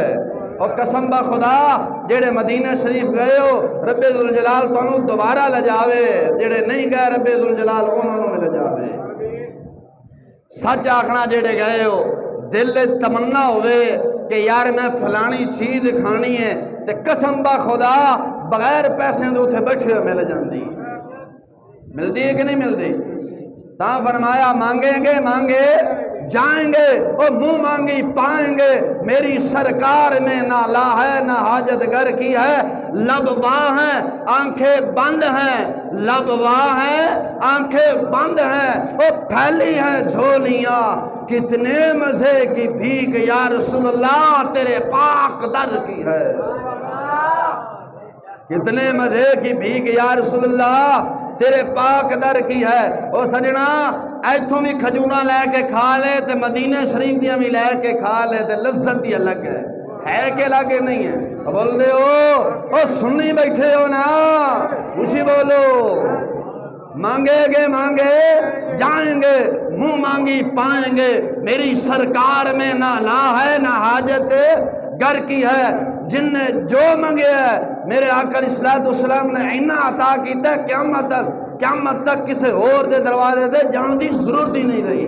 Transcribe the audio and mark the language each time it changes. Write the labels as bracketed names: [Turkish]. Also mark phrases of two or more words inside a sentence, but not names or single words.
[Punjabi] اور قسم با خدا جڑے مدینہ شریف گئے ہو رب ذوالجلال تانوں دوبارہ لجاوے، جڑے نہیں گئے رب ذوالجلال انہوں میں لجاوے۔ سچ آکھنا جڑے گئے ہو دل تمنا ہوئے کہ یار میں فلانی چیز کھانی ہے تے قسم با خدا بغیر پیسے دے اوتھے بیٹھے مل جاندی، ملدی ہے کہ نہیں ملدی؟ [Urdu] تاں فرمایا مانگیں گے مانگے جائیں گے اور منہ مانگی پائیں گے، میری سرکار میں نہ لا ہے نہ حاجت گر کی ہے، لب واہ ہیں آنکھیں بند ہیں، لب واہ ہیں آنکھیں بند ہیں، اور پھیلی ہیں جھولیاں، کتنے مزے کی بھیک یا رسول اللہ تیرے پاک در کی ہے، کتنے مزے کی بھیک یا رسول اللہ تیرے پاک در کی ہے۔ [Punjabi] او سجنا ایتھوں بھی کھجورا لے کے کھا لے تے مدینہ شریف دیاں بھی لے کے کھا لے تے لذت دی الگ ہے کہ الگ نہیں ہے؟ بول دے او سنی بیٹھے ہو نا، اسی بولو [Urdu] مانگے گے مانگے جائیں گے، منہ مانگی پائیں گے، میری سرکار میں نہ لا ہے نہ حاجت گر کی ہے، [Punjabi] جن نے جو منگے ہے میرے آقا علیہ السلام نے اینا عطا کیتا ہے، قیامت تک کسے اور دے دروازے دے جان دی ضرورت ہی نہیں رہی۔